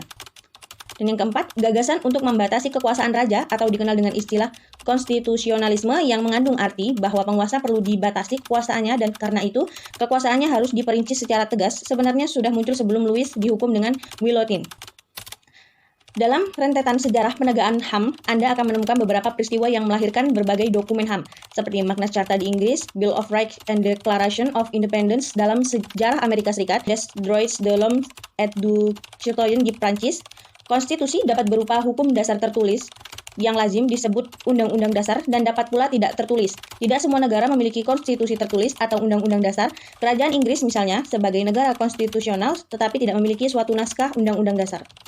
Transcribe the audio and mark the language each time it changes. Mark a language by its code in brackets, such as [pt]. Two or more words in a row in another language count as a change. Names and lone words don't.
[id] Dan yang keempat, gagasan untuk membatasi kekuasaan raja atau dikenal dengan istilah konstitusionalisme yang mengandung arti bahwa penguasa perlu dibatasi kekuasaannya dan karena itu kekuasaannya harus diperinci secara tegas sebenarnya sudah muncul sebelum Louis dihukum dengan guillotine. Dalam rentetan sejarah penegakan HAM, Anda akan menemukan beberapa peristiwa yang melahirkan berbagai dokumen HAM, seperti Magna Carta di Inggris, Bill of Rights and Declaration of Independence dalam sejarah Amerika Serikat, Des Droits de l'Homme et du Citoyen di Prancis. Konstitusi dapat berupa hukum dasar tertulis yang lazim disebut Undang-Undang Dasar dan dapat pula tidak tertulis. Tidak semua negara memiliki konstitusi tertulis atau Undang-Undang Dasar. Kerajaan Inggris misalnya sebagai negara konstitusional tetapi tidak memiliki suatu naskah Undang-Undang Dasar.